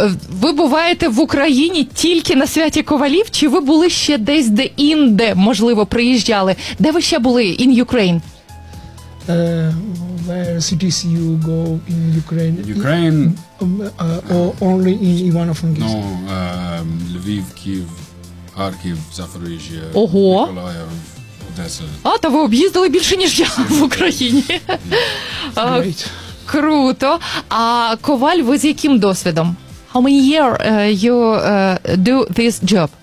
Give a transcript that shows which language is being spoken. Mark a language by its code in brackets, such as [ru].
[uk] Ви буваєте в Україні тільки на святі ковалів, чи ви були ще десь де інде, можливо, приїжджали? Де ви ще були [en] in Ukraine? Where cities you go in Ukraine? Ukraine? Only in Ivano-Франківськ? No, Львів, Київ, Харків, Запоріжжя, Миколаїв. [uk] А, то ви об'їздили більше, ніж я в Україні. Круто. А коваль, ви з яким досвідом? [en] How many year you do this job?